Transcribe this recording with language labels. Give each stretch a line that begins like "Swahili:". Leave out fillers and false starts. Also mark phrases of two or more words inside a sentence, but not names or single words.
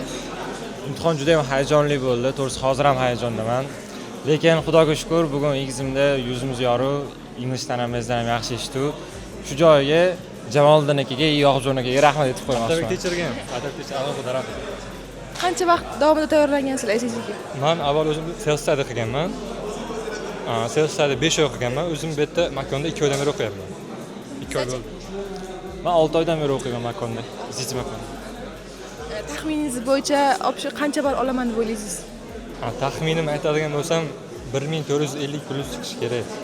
Uzbek: Imtihon juda ham hayajonli bo'ldi. To'g'risi hozir ham hayajondaman. Lekin Xudoga shukr, bugun egizimda yuzimiz yorug', Englishdan ham mezdan ham yaxshi eshitdi. Shu joyiga Jamoliddin akaga, Yoqubjon akaga rahmat aytib qo'ymoqchiman. Atabek tekshirgan. Atabek tekshirgan. Rahmat. Qancha vaqt davomida tayyorlangansizlar SSCga? Men avval o'zim
English: self study
Uzbek: qilganman.
English: Self study
Uzbek: 5 oy o'qiganman. O'zim bu yerda makonda 2 oydan beri o'qiyapman. 2 oy bo'ldi. Men 6 oydan beri o'qiyman makonda, SSC makonda. Taxminingiz bo'yicha option qancha ball olaman deb o'ylaysiz? Taxminim aytadigan bo'lsam 1450 plus chiqish kerak.